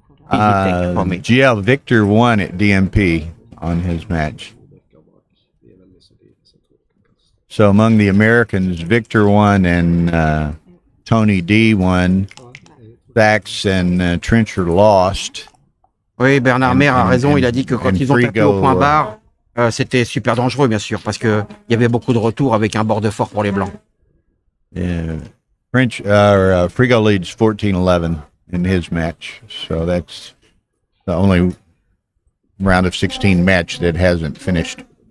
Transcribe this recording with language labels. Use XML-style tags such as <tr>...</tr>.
<en>Easy take for me. GL Victor won at DMP on his match. So among the Americans, Victor won and Tony D won. Sachs and Trencher lost.</en> <fr>Oui, Bernard Maire a raison. Il a dit que quand</fr> <en>and</en> <fr>ils ont tapé au Frigo, point barre, c'était super dangereux, bien sûr, parce que il y avait beaucoup de retours avec un board fort pour les blancs.</fr> <en>Yeah. Frigo leads 14-11 in his match. So that's the only round of 16 match that hasn't finished.</en>